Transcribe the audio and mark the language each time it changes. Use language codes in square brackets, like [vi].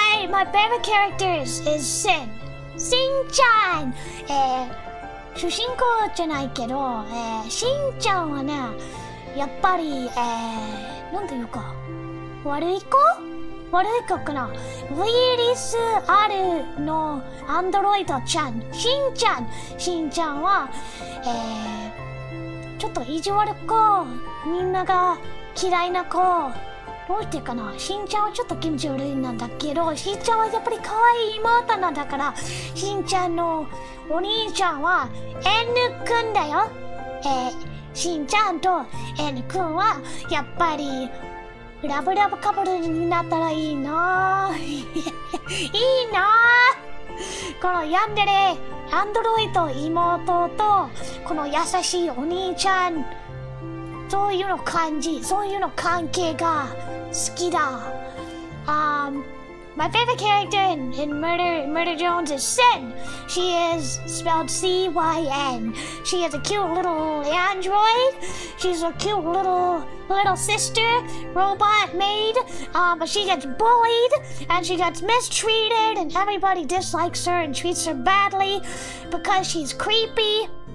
[en] My favorite character is Sin. Sin-chan. [ja] 主人公じゃないけど、しんちゃんはね、やっぱり、なんていうか、悪い子かな。ウイルスあるのアンドロイドちゃん、しんちゃんは、ちょっと意地悪子、みんなが嫌いな子、どうしてかな。しんちゃんはちょっと気持ち悪いなんだけど、しんちゃんはやっぱり可愛い妹なんだから、しんちゃんのお兄ちゃんは N くんだよ。しんちゃんと N くんはやっぱりラブラブカップルになったらいいないいなこのヤンデレアンドロイド妹とこの優しいお兄ちゃん、そういうの感じ、そういうの関係が好きだ。 [en] My favorite character in Murder Jones is Sin. She is spelled C-Y-N. She is a cute little android. She's a cute little sister, robot maid. But she gets bullied and she gets mistreated and everybody dislikes her and treats her badly because she's creepy.